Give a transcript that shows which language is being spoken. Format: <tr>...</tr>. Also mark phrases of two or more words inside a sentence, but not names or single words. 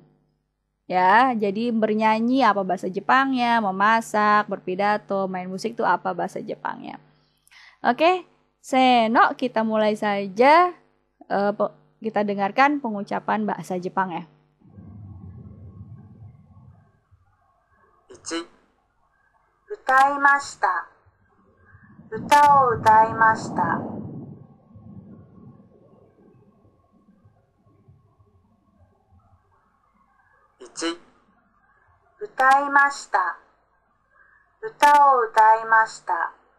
<id>Ya, jadi bernyanyi apa bahasa Jepangnya, memasak, berpidato, main musik itu apa bahasa Jepangnya. Oke, seno, kita mulai saja. Kita dengarkan pengucapan bahasa Jepangnya.</id> <ja>1、歌いました。歌を歌いました。 1、歌いました。歌を歌いました。</ja>